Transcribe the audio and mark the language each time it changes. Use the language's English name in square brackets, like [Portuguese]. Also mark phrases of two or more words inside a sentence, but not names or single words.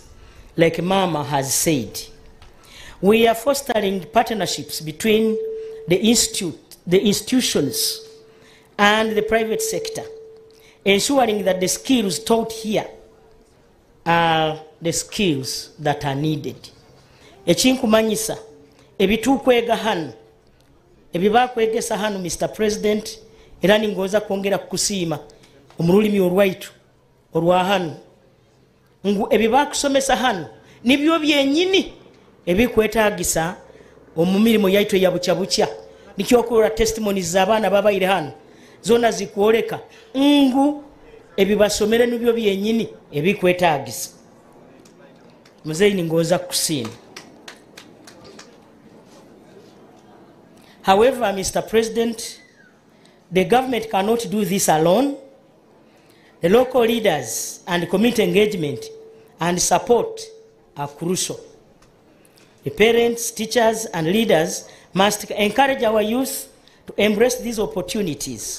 [English] Like Mama has said, we are fostering partnerships between the institutions and the private sector, ensuring that the skills taught here are the skills that are needed. [Nyoro] Echinkumanyisa, ebitukwega hanu, ebibakwegesa hanu, Mr. President, era ningoza kwongera kusiima omululimi olwaitu olwa hanu. Ebibakusomesa hanu nibyo byennyini ebikwetaagisa omumirimu yaitu ya bucya nikyokola testimonies z'abaana babaire hano zona zikwoleka ebibasomere nibyo byennyini ebikwetaagisa. Muzeyi ngoza kusiima. [English] However, Mr. President, the government cannot do this alone. The local leaders and community engagement and support are crucial. The parents, teachers, and leaders must encourage our youth to embrace these opportunities.